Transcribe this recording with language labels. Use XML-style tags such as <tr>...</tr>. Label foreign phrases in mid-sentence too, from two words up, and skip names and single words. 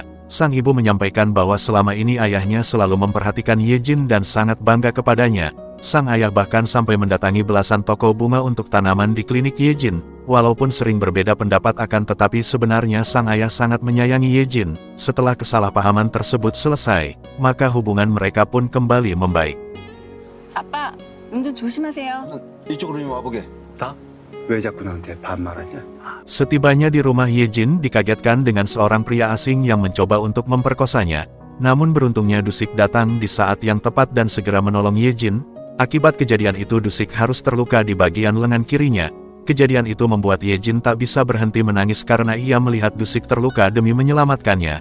<id>Sang ibu menyampaikan bahwa selama ini ayahnya selalu memperhatikan Yejin dan sangat bangga kepadanya. sang ayah bahkan sampai mendatangi belasan toko bunga untuk tanaman di klinik Yejin. Walaupun sering berbeda pendapat akan tetapi sebenarnya sang ayah sangat menyayangi Yejin. Setelah kesalahpahaman tersebut selesai, maka hubungan mereka pun kembali membaik.</id> <ko>아빠, 운전 조심하세요. 이쪽으로 좀 와보게. 나? 왜 자꾸 나한테 반말하냐?</ko> <id>Setibanya di rumah Yejin dikagetkan dengan seorang pria asing yang mencoba untuk memperkosanya. Namun beruntungnya Dusik datang di saat yang tepat dan segera menolong Yejin. Akibat kejadian itu Dusik harus terluka di bagian lengan kirinya. Kejadian itu membuat Yejin tak bisa berhenti menangis karena ia melihat Dusik terluka demi menyelamatkannya.</id>